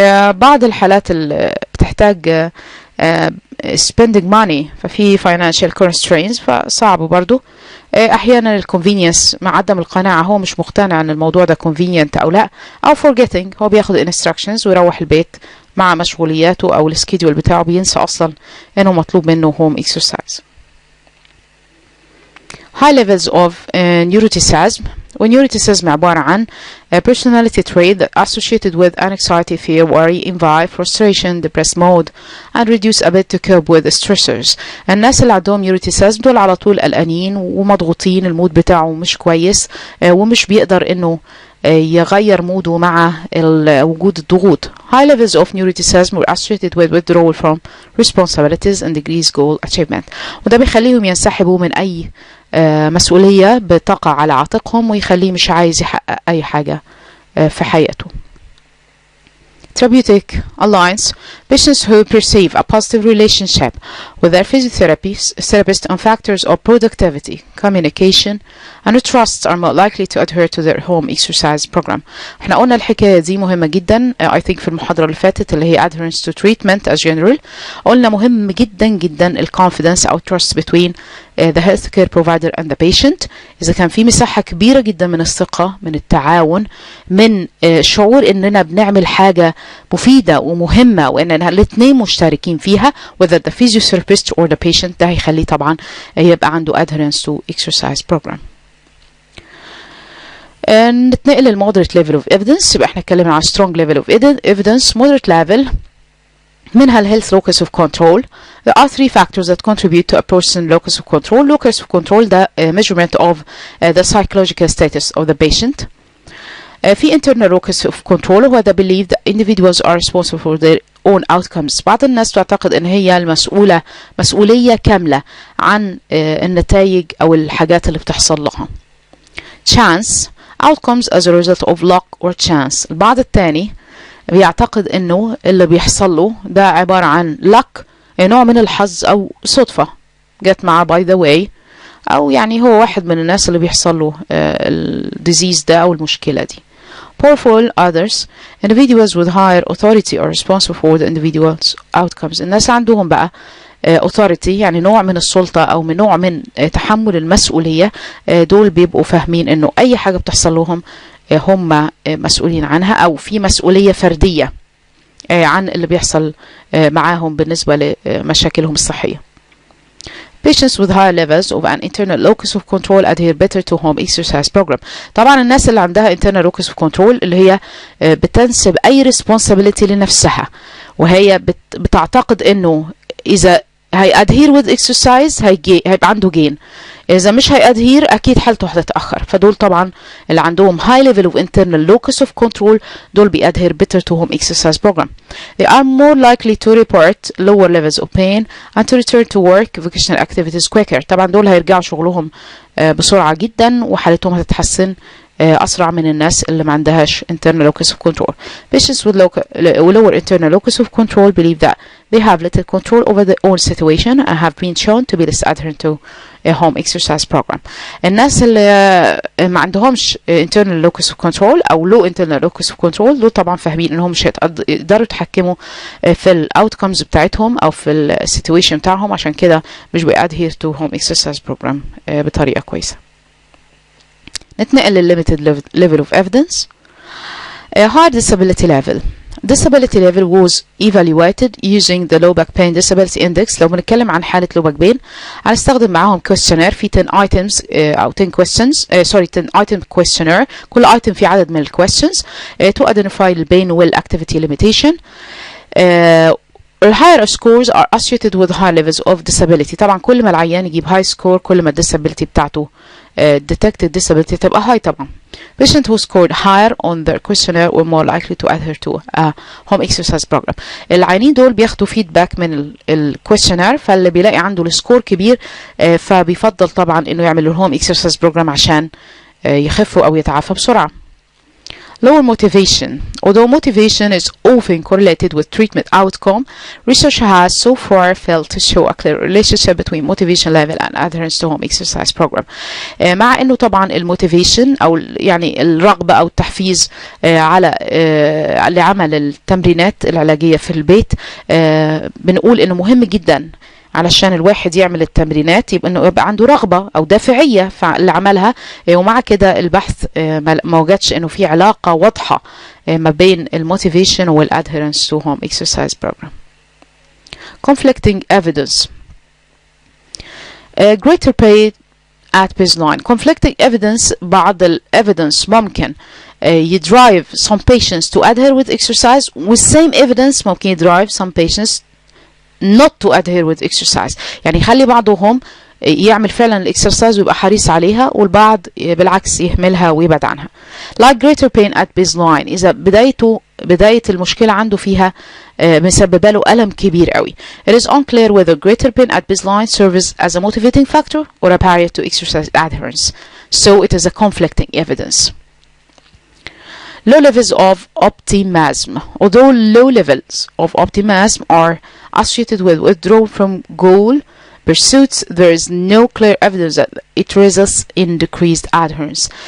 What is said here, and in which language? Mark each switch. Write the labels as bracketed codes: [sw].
[ar] بعض الحالات اللي بتحتاج [en] spending money [ar] ففي [en] financial constraints [ar] فصعب برضو. احيانا الكونفينينس مع عدم القناعة، هو مش مقتنع ان الموضوع ده convenient او لا، او forgetting هو بياخد instructions ويروح البيت مع مشغولياته او السكيدول بتاعه بينسى اصلا انه مطلوب منه [en] home exercise. high levels of neuroticism. [ar] والنيوروتيسيزم عبارة عن [en] personality trait that associated with anxiety, fear, worry, envy, frustration, depressed mode, and reduced ability to cope with stressors. [ar] الناس اللي عندهم نيوروتيسيزم دول على طول قلقانين ومضغوطين، المود بتاعه مش كويس ومش بيقدر انه يغير موده مع وجود الضغوط. [en] High levels of neuroticism were associated with withdrawal from responsibilities and decreased goal achievement. [ar] وده بيخليهم ينسحبوا من أي مسؤولية بتقع على عاتقهم ويخليه مش عايز يحقق أي حاجة في حياته. [en] Therapeutic alliance. Patients who perceive a positive relationship with their therapist on factors of productivity, communication, and trust are more likely to adhere to their home exercise program. [ar] احنا قلنا الحكاية دي مهمة جدا [en] I think [ar] في المحاضرة اللي فاتت اللي هي [en] adherence to treatment as general. [ar] قلنا مهم جدا جدا ال [en] confidence أو trust between the healthcare provider and the patient. [ar] إذا كان في مساحة كبيرة جدا من الثقة، من التعاون، من شعور إننا بنعمل حاجة مفيدة ومهمة وإننا الاثنين مشتركين فيها [en] whether the physiotherapist or the patient، [ar] ده هيخليه طبعا يبقى عنده [en] adherence to exercise program. [ar] نتنقل لل [en] moderate level of evidence. [ar] يبقى احنا اتكلمنا عن [en] strong level of evidence. moderate level [ar] منها ال [en] health locus of control. There are three factors that contribute to a person locus of control. Locus of control ده measurement of the psychological status of the patient. في internal locus of control هو the belief that individuals are responsible for their own outcomes. [ar] بعض الناس تعتقد ان هي المسؤولة مسؤولية كاملة عن النتائج او الحاجات اللي بتحصل لها. [en] Chance outcomes as a result of luck or chance. [ar] البعض الثاني بيعتقد انه اللي بيحصل له ده عبارة عن luck، نوع من الحظ او صدفة جت معاه [en] by the way، [ar] او يعني هو واحد من الناس اللي بيحصل له الديزيز ده او المشكلة دي. [en] Powerful others. Individuals with higher authority are responsible for the individual's outcomes. [ar] الناس عندهم بقى authority يعني نوع من السلطة أو من نوع من تحمل المسؤولية، دول بيبقوا فاهمين إنه أي حاجة بتحصل لهم هم مسؤولين عنها، أو في مسؤولية فردية عن اللي بيحصل معاهم بالنسبة لمشاكلهم الصحية. [en] Patients with higher levels of an internal locus of control adhere better to home exercise program. [ar] طبعا الناس اللي عندها [en] internal locus of control [ar] اللي هي بتنسب أي responsibility لنفسها، وهي بتعتقد إنه إذا هي [en] adhere with exercise [ar] هيبقى عنده gain، إذا مش هي adhere أكيد حالته هتتأخر. فدول طبعا اللي عندهم [en] high level of internal locus of control [ar] دول بي [en] adhere better to home exercise program. They are more likely to report lower levels of pain and to return to work vocational activities quicker. [ar] طبعا دول هيرجعوا شغلهم بسرعة جدا وحالتهم هتتحسن أسرع من الناس اللي ما عندهاش [en] internal locus of control. Patients with lower internal locus of control believe that they have little control over their own situation and have been shown to be less adherent to a home exercise program. [ar] الناس اللي ما عندهمش internal locus of control أو [en] low internal locus of control [ar] دول طبعا فاهمين إنهم مش هيقدروا يتحكموا في ال outcomes بتاعتهم أو في ال situation بتاعهم، عشان كده مش بي [en] adhere to home exercise program [ar] بطريقة كويسة. نتنقل لل [en] limited level of evidence. High disability level. Disability level was evaluated using the low back pain disability index. [ar] لو بنتكلم عن حالة [en] low back pain [ar] هنستخدم معاهم [en] questionnaire في 10 items أو 10 questions 10 item questionnaire. كل item [ar] فيه عدد من ال [en] questions to identify the pain وال activity limitation. higher scores are associated with high levels of disability. [ar] طبعا كل ما العيان يجيب [en] high score [ar] كل ما disability بتاعته [en] detected disability [ar] تبقى high طبعا. [en] Patients who scored higher on their questionnaire were more likely to adhere to a home exercise program. [ar] العيانين دول بياخدوا feedback من ال questionnaire، فاللي بيلاقي عنده السكور كبير فبيفضل طبعا انه يعمل الهوم [en] exercise program [ar] عشان يخفوا او يتعافى بسرعة. [en] Lower motivation. Although motivation is often correlated with treatment outcome, research has so far failed to show a clear relationship between motivation level and adherence to home exercise program. [ar] مع انه طبعا الموتيفيشن او يعني الرغبة او التحفيز على لعمل التمرينات العلاجية في البيت، بنقول انه مهم جدا علشان الواحد يعمل التمرينات يبقى عنده رغبة أو دافعية لعملها. ومع كده البحث ما وجدش إنه في علاقة واضحة ما بين الموتيفيشن وال [en] adherence to home exercise program. Conflicting evidence. Greater pain at baseline. Conflicting evidence. بعض evidence [ar] ممكن يدرايف [en] some patients to adhere with exercise with same evidence ممكن يدرايف some patients not to adhere with exercise. [ar] يعني يخلي بعضهم يعمل فعلا الاكسرسايز ويبقى حريص عليها، والبعض بالعكس يهملها ويبعد عنها. [en] Like greater pain at baseline. [ar] إذا بداية المشكلة عنده فيها مسببة له ألم كبير قوي. [en] It is unclear whether greater pain at baseline serves as a motivating factor or a barrier to exercise adherence. So it is a conflicting evidence. Low levels of optimism. Although low levels of optimism are associated with withdrawal from goal pursuits, there is no clear evidence that it results in decreased adherence.